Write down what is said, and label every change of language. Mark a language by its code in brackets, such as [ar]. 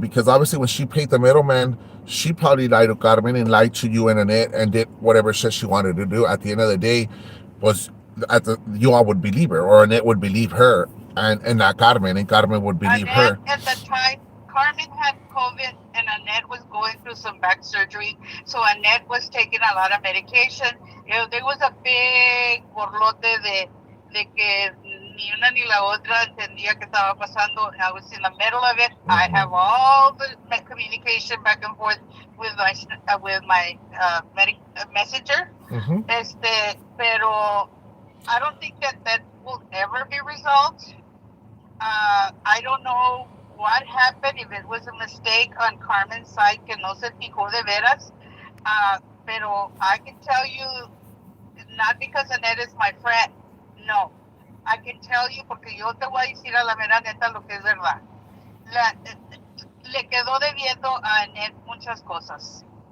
[en] Because obviously, when she paid the middleman, she probably lied to Carmen and lied to you and Annette and did whatever shit she wanted to do. At the end of the day, was you all would believe her, or Annette would believe her, and not Carmen, and Carmen would believe Annette her. at the time, Carmen had COVID and Annette was going through some back surgery. So Annette was taking a lot of medication. There was a big [es] borlote de que ni una ni la otra entendía qué estaba pasando. [en] I was in the middle of it. I have all the communication back and forth with my messenger. Mm-hmm. Pero I don't think that will ever be resolved. I don't know what happened, if it was a mistake on Carmen's side [es] que no se fijó de veras. [en] Pero I can tell you, not because Annette is my friend, no. I can tell you, [es] porque yo te voy a decir a la mera neta lo que es verdad. La, le quedó debiendo a Annette muchas cosas.